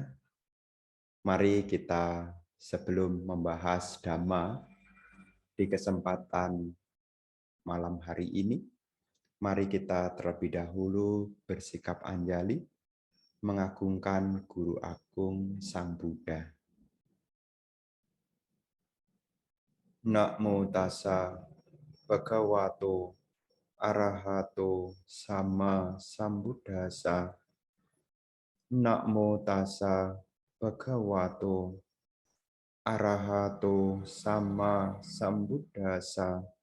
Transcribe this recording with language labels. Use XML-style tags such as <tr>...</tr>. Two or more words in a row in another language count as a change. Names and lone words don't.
<id>Mari kita sebelum membahas Dhamma di kesempatan malam hari ini, mari kita terlebih dahulu bersikap anjali, mengagungkan Guru Agung Sang Buddha.</id> <pi>Namo tassa bhagavato arahato sama sambuddhassa. Namo tassa bhagavato arahato sama sambuddhassa.</pi>